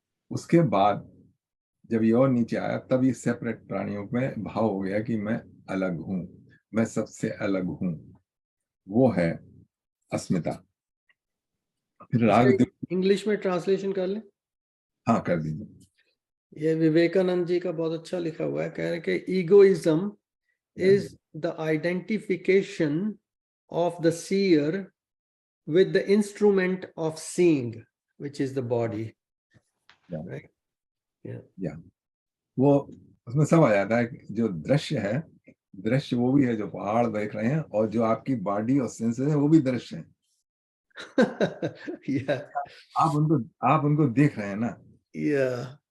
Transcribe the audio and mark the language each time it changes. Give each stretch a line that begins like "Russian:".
Hindi: उसके बाद जब ये और नीचे आया, तब ये सेपरेट प्राणियों में भाव हो गया कि मैं अलग हूं, मैं सबसे अलग हूं, वो है अस्मिता। फिर राग, इंग्लिश में ट्रांसलेशन कर ले। हाँ कर दीजिए। ये विवेकानंद जी का बहुत अच्छा लिखा हुआ है, कह रहे कि
English: Egoism is the identification of the seer with the instrument of seeing, which is the body. Right?
Hindi: या वो उसमें सब आ जाता है। जो दृश्य है, दृश्य वो भी है जो पहाड़ देख रहे हैं, और जो आपकी बॉडी और सेंसेस है वो भी दृश्य है।
English: Yeah,
Hindi: आप उनको देख रहे हैं ना,
English: yeah,